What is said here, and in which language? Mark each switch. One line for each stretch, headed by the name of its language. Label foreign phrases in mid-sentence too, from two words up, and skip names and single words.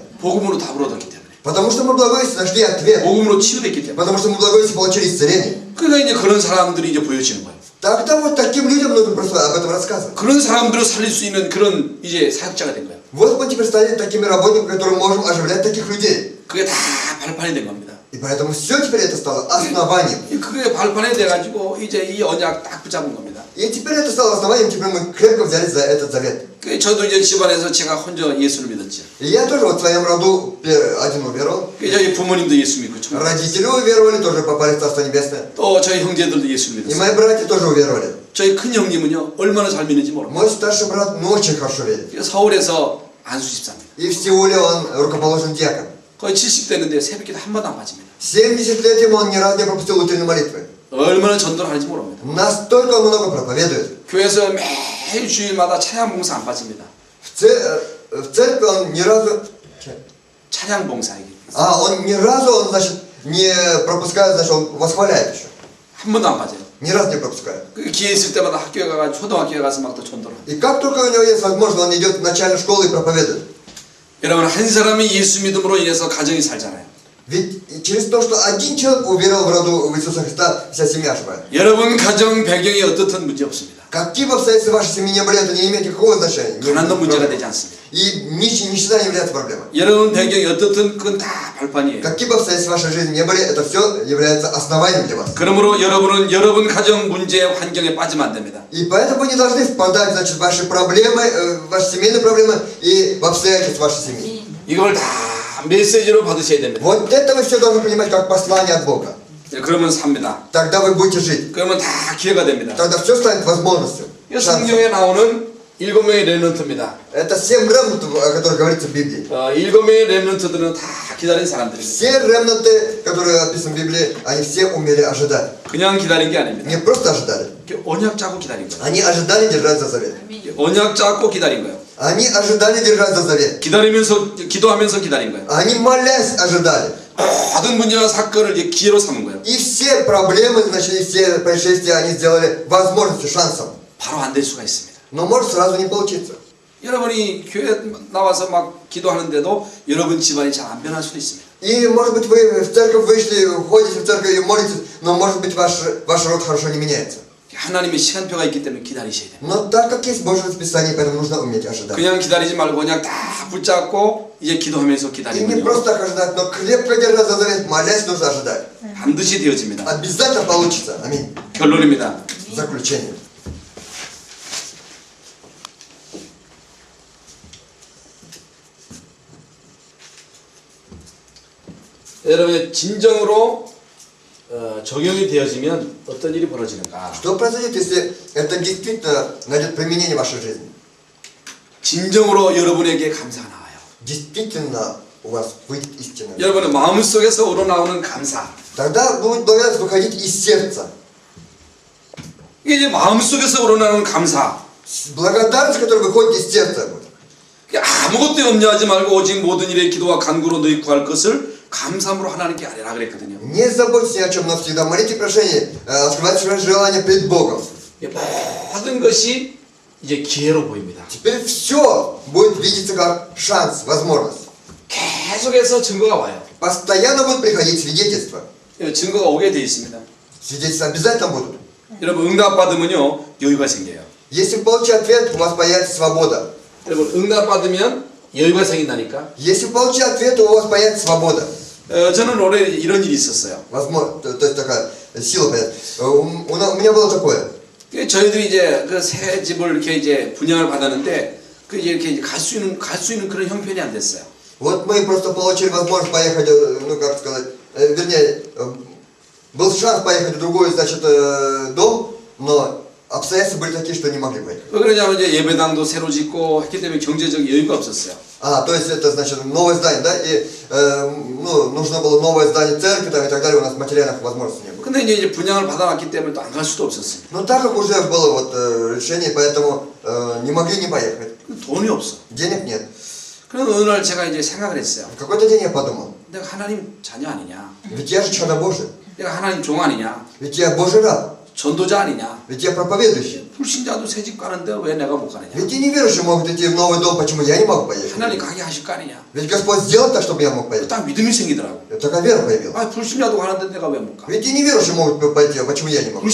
Korean: 복음으로 답을 얻었기 때문에.
Russian: Потому что мы в благовестии нашли ответ.
Korean: 복음으로 치유됐기 때문에.
Russian: Потому что мы в благовестии получили исцеление.
Korean: 그러니까 이제 그런 사람들이 이제 보여지는 거예요.
Russian: Тогда вот таким людям нужно просто об этом рассказывать.
Korean: 그런 사람들을 살릴 수 있는 그런 이제 사역자가 된 거예요.
Russian: Вот мы теперь стали такими работниками, которые можем оживлять таких людей.
Korean: 그게 다 발판이 된 겁니다.
Russian: И поэтому все теперь это стало основанием.
Korean: 그게 발판이 돼가지고 이제 이 언약 딱 붙잡은 겁니다.
Russian: И теперь это стало основанием, теперь мы крепко взялись за этот завет.
Korean: 저도 이제 집안에서 제가 혼자 예수를 믿었죠.
Russian: И я тоже вот в своем роду один уверовал.
Korean: 저희 부모님도 예수 믿고
Russian: Родители уверовали, тоже попали в Царство Небесное.
Korean: 또 저희 형제들도 예수를
Russian: И
Korean: 믿었어요.
Russian: мои братья тоже уверовали.
Korean: 저희 큰 형님은요 얼마나 잘 믿는지 모릅니다.
Russian: Мой старший брат, ну, очень хорошо верит.
Korean: 서울에서 안수 집사입니다.
Russian: И в Сеуле он рукоположен диакон.
Korean: 거의 70 됐는데 새벽기도 한 번도 안 빠집니다.
Russian: 70 лет ему он ни разу не пропустил утренней молитвы.
Korean: 얼마나 전도를 하는지 모릅니다.
Russian: Настолько он много проповедует.
Korean: 교회에서 매일 주일마다 찬양 봉사 안 빠집니다.
Russian: В церкви он ни разу...
Korean: 찬양 봉사 이게
Russian: он ни разу, он, значит, не пропускает, значит, он восхваляет еще.
Korean: 한 번도 안 빠져요.
Russian: Ни разу не пропускает.
Korean: 그 기회 있을 때마다 학교에 가서 초등학교에 가서 막 또 전도를 합니다.
Russian: И как только у него есть возможность, он идет в начальную школу и проповедует.
Korean: 여러분 한 사람이 예수 믿음으로 인해서 가정이 살잖아요.
Russian: Ведь через то, что один человек уверовал в роду Иисуса Христа, вся семья живая.
Korean: 여러분 가정 배경이 어떻든 문제 없습니다.
Russian: Какие бы обстоятельства вашей семьи не были, это не имеет никакого значения.
Korean: 가난도 문제가 되지 않습니다.
Russian: И нищета не является проблемой.
Korean: 여러분 배경이 어떻든 그건 다 발판이에요.
Russian: Какие бы обстоятельства вашей жизни не были, это все является основанием для вас.
Korean: 그러므로 여러분은 여러분 가정 문제 환경에 빠지면 안 됩니다.
Russian: И поэтому вы не должны впадать, значит, в ваши проблемы, ваши семейные проблемы и в обстоятельства вашей семьи.
Korean: 이걸 다 메시지로 받으셔야 됩니다.
Russian: Вот это вы все должны понимать как послание от Бога.
Korean: 그러면 삽니다.
Russian: Тогда вы будете жить.
Korean: 그러면 다 기회가 됩니다.
Russian: Тогда все станет возможностью.
Korean: 이 성경에 나오는 7명의 렘넌트입니다.
Russian: Это 7 ремнантов, о которых говорится в Библии.
Korean: 7명의 렘넌트들은 다 기다린 사람들입니다.
Russian: Все ремнанты, которые описаны в Библии, они все умели ожидать.
Korean: 그냥 기다린 게 아닙니다.
Russian: Не просто ожидали.
Korean: 언약 짜고 기다린 거예요.
Russian: Они ожидали держать за завет.
Korean: 언약 짜고 기다린 거예요.
Russian: Они ожидали держать за завет.
Korean: 기다리면서 기도하면서 기다린 거예요.
Russian: Они молясь ожидали.
Korean: 모든 문제와 사건을 이제 기회로 삼은 거예요.
Russian: И все проблемы, значит, и все происшествия они сделали возможностью, шансом.
Korean: 바로 안 될 수가 있습니다.
Russian: Но может сразу не получиться.
Korean: 여러분이 교회 나와서 막 기도하는데도 여러분 집안이 잘 안 변할 수도 있습니다.
Russian: И может быть вы в церковь вышли, ходите в церковь и молитесь, но может быть ваш род хорошо не меняется.
Korean: 하나님의 시간표가 있기 때문에 기다리셔야 돼요.
Russian: Но так как есть Божье расписание, поэтому нужно уметь ожидать.
Korean: 그냥 기다리지 말고 그냥 다 붙잡고 이제 기도하면서
Russian: И не
Korean: 기다리면요.
Russian: просто так ожидать, но крепко держать за завет, молясь нужно ожидать.
Korean: 반드시 되어집니다.
Russian: Обязательно получится. Аминь.
Korean: 결론입니다.
Russian: Заключение.
Korean: 여러분의 진정으로 적용이 되어지면 어떤 일이 벌어지는가?
Russian: Что произойдет, если это действительно найдет применение в вашей жизни?
Korean: 진정으로 여러분에게 감사가 나와요.
Russian: Действительно у вас выйдет истина.
Korean: 여러분의 마음속에서 우러나오는 감사.
Russian: Тогда будет благодарность выходить из сердца.
Korean: 이게 이제 마음속에서 우러나오는 감사.
Russian: Благодарность, которая выходит из сердца.
Korean: 이게 아무것도 염려하지 말고 오직 모든 일에 기도와 간구로 너희 구할 것을 감사함으로 하나님께 아뢰라 그랬거든요.
Russian: Не заботьтесь ни о чем, но всегда молите прошение, открывайте свои желания перед Богом.
Korean: 모든 것이 이제 기회로 보입니다.
Russian: Теперь все будет видеться как шанс, возможность.
Korean: 계속해서 증거가 와요.
Russian: Постоянно будут приходить свидетельства.
Korean: 증거가 오게 돼 있습니다.
Russian: Свидетельства обязательно будут.
Korean: 여러분 응답 받으면요 여유가 생겨요.
Russian: Если вы получите ответ, у вас появится свобода.
Korean: 여러분 응답 받으면 여유가 생긴다니까.
Russian: Если вы получите ответ, у вас появится свобода.
Korean: 저는 올해 이런 일이 있었어요.
Russian: Возможно, то есть такая сила появится. У меня было такое.
Korean: 저희들이 이제 그 새 집을 이렇게 이제 분양을 받았는데 그 이제 이렇게 갈 수 있는 그런 형편이 안 됐어요.
Russian: Вот мы просто получили возможность поехать, ну как сказать, вернее, был шанс поехать в другой, значит, дом, но обстоятельства были такие, что не могли поехать.
Korean: 왜 그러냐면 이제 예배당도 새로 짓고 했기 때문에 경제적 여유가 없었어요.
Russian: То есть это значит новое здание, да, и ну, нужно было новое здание церкви там, и так далее, у нас материальных возможностей не было.
Korean: 근데 이제 분양을 받아놨기 때문에 또 안 갈 수도 없었어요.
Russian: Но так как уже было вот решение, поэтому не могли не поехать.
Korean: 돈이 없어.
Russian: Денег нет.
Korean: 그래서 어느 날 제가 이제 생각을 했어요.
Russian: В какой-то день я подумал,
Korean: 내가 하나님 자녀 아니냐?
Russian: ведь я же чадо Божие,
Korean: 내가 하나님 종 아니냐?
Russian: ведь я Божий раб,
Korean: 전도자 아니냐?
Russian: ведь я проповедующий.
Korean: 불신자도 새 집 가는데 왜 내가 못 가느냐?
Russian: Ведь и неверующие могут идти в новый дом, почему я не могу поехать?
Korean: 하나님 가게 하실 거 아니냐?
Russian: Ведь Господь сделал так, чтобы я мог поехать.
Korean: 딱 믿음이 생기더라고.
Russian: Такая вера появилась.
Korean: 아 불신자도 가는데 내가 왜 못 가?
Russian: Ведь и неверующие могут пойти, а почему я не могу?